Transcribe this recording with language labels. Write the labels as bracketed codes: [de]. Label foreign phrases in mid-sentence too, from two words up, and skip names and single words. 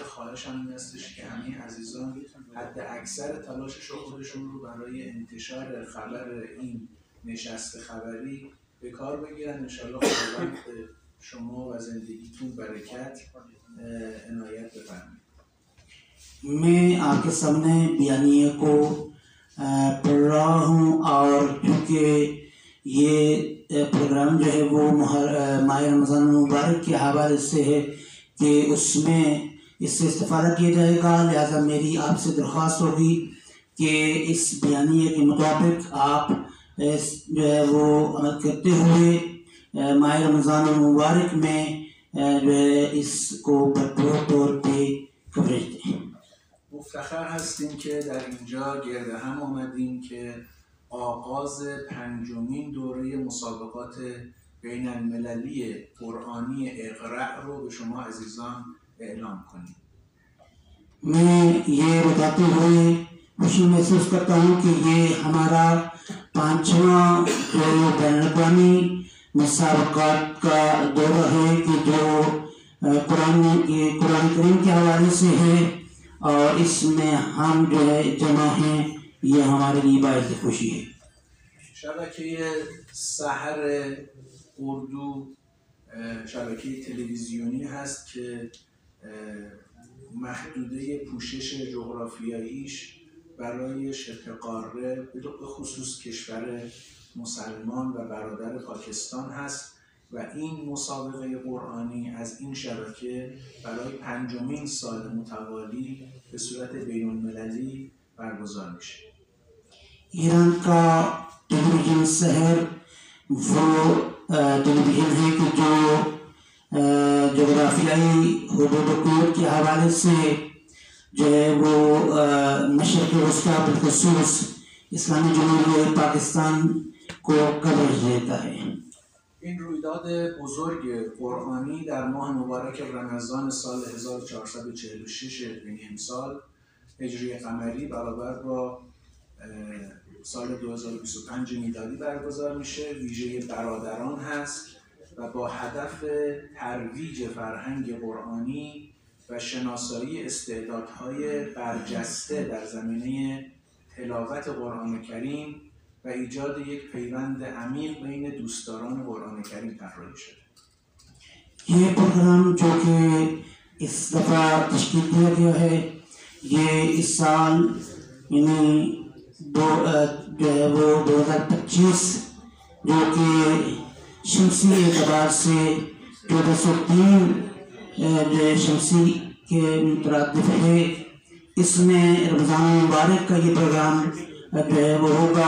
[fa] خواهشم این هستش که همه عزیزان حد اکثر تلاشش خودشون رو برای انتشار خبر این نشست خبری به کار بگیرن. انشاءالله خداوند شما و زندگیتون برکت عنایت بفرمایید. [ur] میں آپ کے سامنے بیانیہ کو پڑھ رہا ہوں اور کیونکہ یہ پروگرام جو ہے وہ ماہ رمضان مبارک کے حوالے سے ہے کہ اس میں اس سے استفادہ کیا جائے گا، لہٰذا میری آپ سے درخواست ہوگی کہ اس بیانیہ کے مطابق آپ جو ہے وہ عمل کرتے ہوئے ماہ رمضان مبارک میں جو ہے اس کو بھرپور طور پہ کوریج دیں. [fa] مفتخر هستیم که در اینجا گرد هم آمدیم که آغاز 5مین دوره مسابقات بین المللی قرآنی اقرأ رو به شما عزیزان اعلام کنیم. [ur] میں یہ بتاتے ہوئے خوشی محسوس کرتا ہوں کہ یہ ہمارا 5واں جو بین الاقوامی مسابقات کا دورہ ہے کہ جو قرآن کریم کے حوالے سے ہے اور اس میں ہم جو ہے جمع ہیں، یہ ہمارے لیے باعث خوشی ہے. [fa] شبکه سحر اردو شبکه تلویزیونی هست که محدوده پوشش جغرافیاییش برای شبه قاره به خصوص کشور مسلمان و برادر پاکستان هست و این مسابقه قرآنی از این شبکه برای 5مین سال متوالی به صورت بین المللی برگزار میشه. [ur] ایران کا ٹیلی ویژن شہر وہ ٹیلی ویژن ہے کہ جو جغرافیائی حدود کے حوالے سے جو ہے وہ مشرق وسطیٰ بالخصوص اسلامی جمہوریت پاکستان کو کوریج دیتا ہے. [fa] این رویداد بزرگ قرآنی در ماه مبارک رمضان سال 1446 یعنی امسال هجری قمری برابر با سال 2025 میلادی برگزار میشه. ویژه برادران هست و با هدف ترویج فرهنگ قرآنی و شناسایی استعدادهای برجسته در زمینه تلاوت قرآن کریم و ایجاد یک پیوند عمیق بین دوستداران قرآن کریم طراحی شده. [ur] یہ پروگرام جو کہ اس دفعہ تشکیل دیا گیا ہے، یہ اس سال یعنی جو ہے وہ 2025 جو کہ شمسی اعتبار سے 1403 جو شمسی کے مترادف ہے، اس میں رمضان مبارک کا یہ پروگرام جو ہے وہ ہوگا.